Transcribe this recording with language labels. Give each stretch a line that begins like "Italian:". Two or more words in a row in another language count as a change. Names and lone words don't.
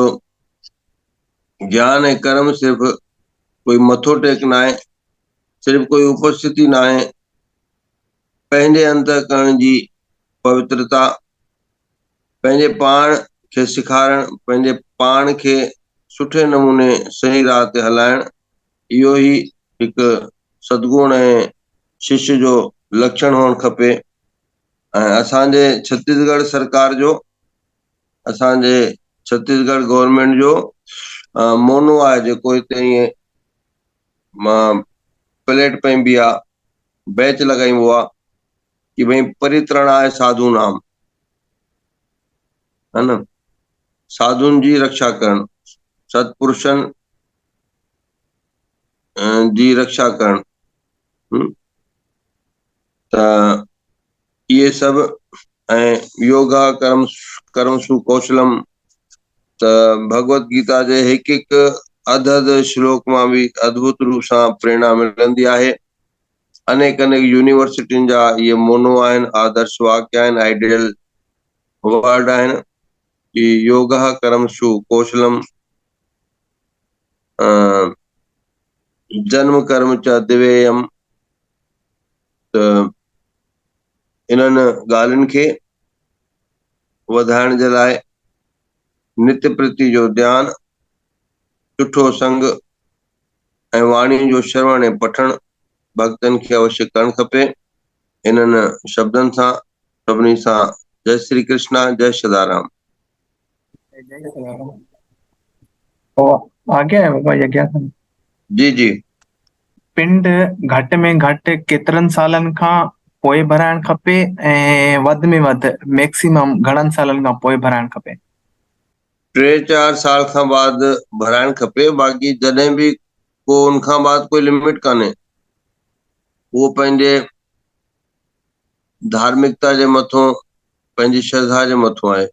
Sindhi: ज्ञान ऐं कर्म सिर्फ़ कोई मथो टेक न आहे, सिर्फ़ कोई उपस्थिति न आहे, पंहिंजे अंतःकरण जी पवित्रता, पंहिंजे पाण खे सेखारणु, पंहिंजे पाण खे सुठे नमूने सही राह ते हलाइणु, इहो ई हिकु सद्गुण ऐं शिष्य जो लक्षण हुअणु खपे। ऐं असांजे छत्तीसगढ़ सरकार जो, असांजे छत्तीसगढ़ गवर्नमेंट जो मोनो आहे जेको हिते ईअं प्लेट पइबी आहे, बैच लॻाइबो आहे कि भई
Sanskrit: परित्रणाय साधू नाम,
Sindhi: है न, साधुनि जी रक्षा करणु, सत्पुरुषनि जी रक्षा करणु। त इहे सभु ऐं
Sanskrit: योगा कर्म सुकौशलम,
Sindhi: त भगवत गीता जे हिकु हिकु अध श्लोक मां बि अद्भुत रूप सां प्रेरणा मिलंदी आहे। अनेक अनेक यूनिवर्सिटियुनि जा इहे मोनो आहिनि, आदर्श वाक्य आहिनि,
English: ideal word
Sindhi: आहिनि कि
Sanskrit: योगा कर्मसु कौशलम जन्म कर्म च दिव्यम।
Sindhi: त इन्हनि ॻाल्हियुनि खे वधाइण जे लाइ नित्य प्रति जो ध्यान, सुठो संग ऐं वाणी जो श्रवण ऐं पठण भक्तनि खे अवश्य करणु खपे। इन्हनि शब्दनि सां सभिनी सां जय श्री कृष्णा, जय सदाराम। जय सदाराम।
Hindi: आगे है
Sindhi: बाबा यज्ञ जी जी। पिंड घटि में घटि केतिरनि सालनि खां पोइ भराइणु खपे ऐं वधि में वधि मैक्सिमम घणनि सालनि खां पोइ भराइणु खपे? 3-4 साल खां बाद भराइणु खपे, बाक़ी जॾहिं बि को उन खां बाद कोई लिमिट कान्हे, उहो पंहिंजे धार्मिकता जे मथां, पंहिंजी श्रद्धा जे मथां आहे।